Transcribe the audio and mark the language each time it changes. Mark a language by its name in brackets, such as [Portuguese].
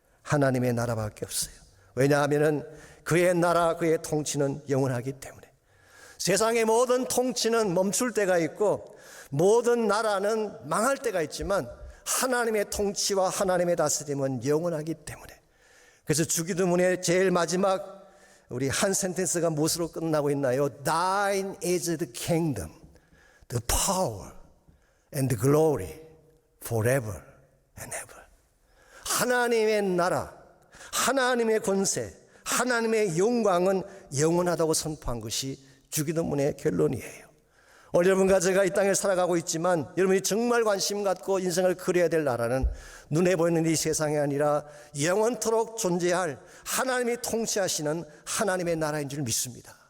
[Korean] 하나님의 나라밖에 없어요. 왜냐하면 그의 나라, 그의 통치는 영원하기 때문에. 세상의 모든 통치는 멈출 때가 있고 모든 나라는 망할 때가 있지만 하나님의 통치와 하나님의 다스림은 영원하기 때문에. 그래서 주기도문의 제일 마지막 우리 한 센텐스가 무엇으로 끝나고 있나요? [English] Thine is the kingdom, the power and the glory forever and ever. [Korean] 하나님의 나라, 하나님의 권세, 하나님의 영광은 영원하다고 선포한 것이 주기도문의 결론이에요. 오늘 여러분과 제가 이 땅에 살아가고 있지만 여러분이 정말 관심 갖고 인생을 그려야 될 나라는 눈에 보이는 이 세상이 아니라 영원토록 존재할 하나님이 통치하시는 하나님의 나라인 줄 믿습니다.